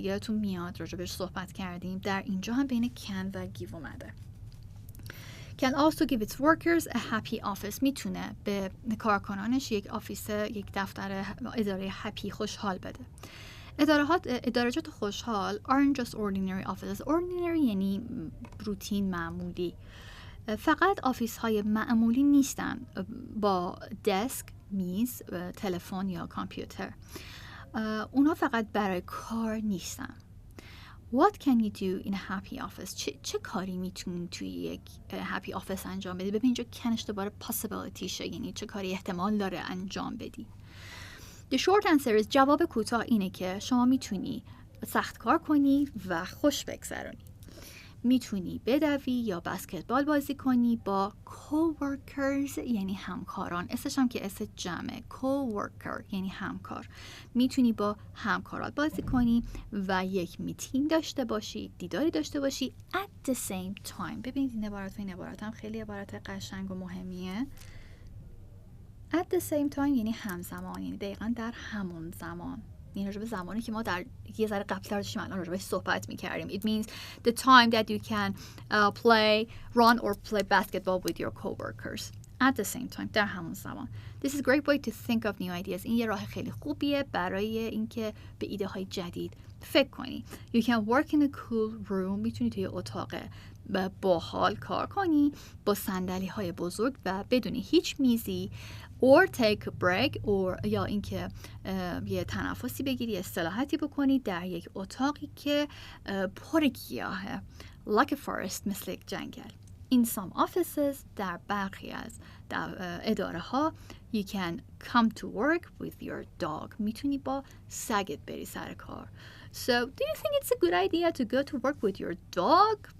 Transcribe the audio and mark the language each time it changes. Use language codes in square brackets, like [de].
[fa] یادتون میاد راجبش صحبت کردیم. در اینجا هم بین can و give اومده. [en] Can also give its workers a happy office. [fa] میتونه به کارکنانش یک آفیس، یک دفتر اداره هپی خوشحال بده. ادارجات خوشحال [en] aren't just ordinary offices. [fa] Ordinary یعنی روتین، معمولی. فقط آفیس های معمولی نیستن با دسک، میز، تلفن یا کامپیوتر. اونها فقط برای کار نیستن. [en] What can you do in a happy office? [fa] چه کاری میتونی توی یک happy office انجام بدی؟ ببین اینجا کنش دوباره possibility شه، یعنی چه کاری احتمال داره انجام بدی. [en] The short answer is [fa] جواب کوتاه اینه که شما میتونی سخت کار کنی و خوش بگذرونی. میتونی بدوی یا بسکتبال بازی کنی با coworkers یعنی همکاران. اسمش هم که اسم جمعه، coworker یعنی همکار. میتونی با همکارات بازی کنی و یک میتینگ داشته باشی، دیداری داشته باشی [en] at the same time. [fa] ببینید این عبارت هم خیلی عبارت قشنگ و مهمیه. [en] at the same time [fa] یعنی همزمان، یعنی دقیقا در همون زمان. این راجع به زمانی که ما در یه ذره قبل داشتیم الان راجع بهش صحبت می‌کردیم. [en] It means the time that you can run or play basketball with your coworkers at the same time. [fa] در همون زمان. [en] This is a great way to think of new ideas. [fa] این یه راه خیلی خوبیه برای اینکه به ایده های جدید فکر کنی. [en] You can work in a cool room. [fa] میتونی توی اتاق باحال کار کنی با صندلی های بزرگ و بدون هیچ میزی. [en] or take a break or [fa] یا اینکه یه تنفسی بگیری، استراحتی بکنی در یک اتاقی که پر گیاهه. [en] like a forest [fa] مثل یک جنگل. [en] in some offices [fa] در برخی از اداره ها [en] you can come to work with your dog. [fa] میتونی با سگت بری سر کار. [en] So do you think it's a good idea to go to work with your dog?